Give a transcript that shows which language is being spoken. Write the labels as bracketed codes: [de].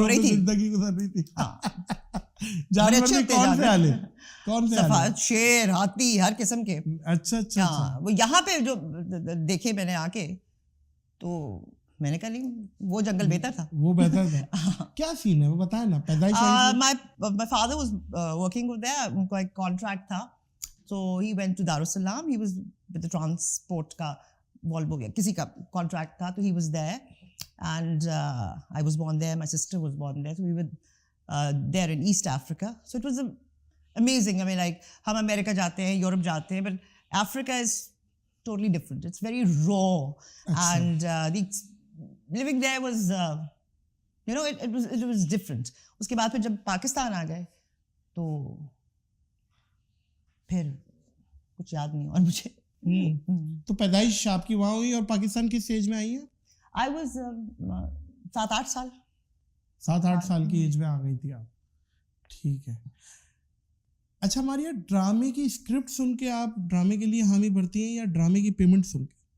[ur] رہی تھی. جانور بھی کون سے آلے؟ کون سے آلے؟ شیر, ہاتھی, ہر قسم کے. اچھا اچھا. وہ یہاں پہ جو دیکھے میں نے آ کے تو میں نے کہا نہیں وہ جنگل بہتر تھا. وہ بہتر تھا. کیا سین ہے وہ بتائیں نا. پیدائش [en] my father was working over there, [ur] ان کا ایک کانٹریکٹ تھا, [en] so he went to Darussalam, he was with the transport [ur] کا Volvo یا کسی کا کانٹریکٹ تھا, [en] تو he was there and I was born there, my sister was born there, so we were there in East Africa. So it was amazing. I mean like [ur] ہم امریکہ جاتے ہیں, Europe جاتے ہیں, [en] but Africa is totally different. It's very raw and the living there was you know it was different. [ur] اس کے بعد پھر جب پاکستان آ گئے تو پھر کچھ یاد نہیں اور مجھے. تو پیدائش آپ کی وہاں ہوئی اور پاکستان کس ایج میں آئی ہیں؟ [en] I was 7-8 سال. [ur] 7-8 سال کی ایج میں آ گئی تھی آپ. ٹھیک ہے. اچھا ماریا, ڈرامے کی اسکرپٹ سن کے آپ ڈرامے کے لیے حامی بھرتی ہیں یا ڈرامے کی پیمنٹ سن کے؟